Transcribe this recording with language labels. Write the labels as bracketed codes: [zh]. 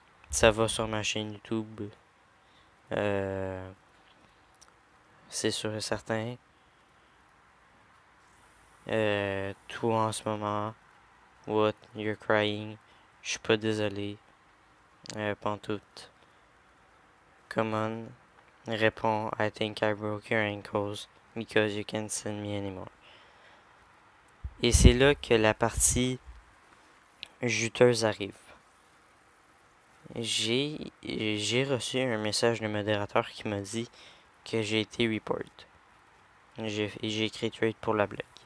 [fr] Ça va sur ma chaîne YouTube, euh, c'est sûr et certain. Toi en ce moment, [en] what, you're crying, [fr] je suis pas désolé, pantoute. [en] Come on, réponds, I think I broke your ankles because you can't send me anymore. [fr] Et c'est là que la partie juteuse arrive. J'ai reçu un message de modérateur qui m'a dit que j'ai été report. J'ai écrit trade pour la blague.